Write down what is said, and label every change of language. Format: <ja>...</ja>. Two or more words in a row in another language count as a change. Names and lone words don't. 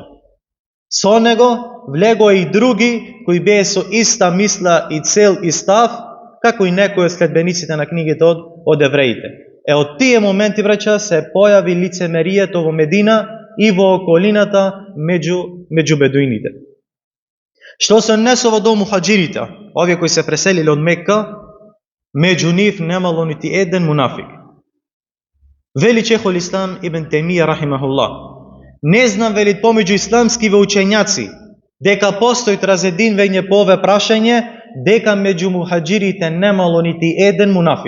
<mk>Со него влего и други кои беа со иста мисла и цел и став, како и некои од следбениците на книгите од евреите. Од тие моменти, браќа, се појави лицемерието во Медина и во околината меѓу бедуините. Što se odnesova do muhađirita, ovdje koji se preselili od Mekka, među njih nemalo niti jedan munafik. Veli Šejhul Islam ibn Tejmija rahimahullah. Ne znam veli pomeđu islamski učenjaci, deka postoji razjedinjenje po ove prašanje, deka među muhađirite nemalo niti jedan munafik.</mk>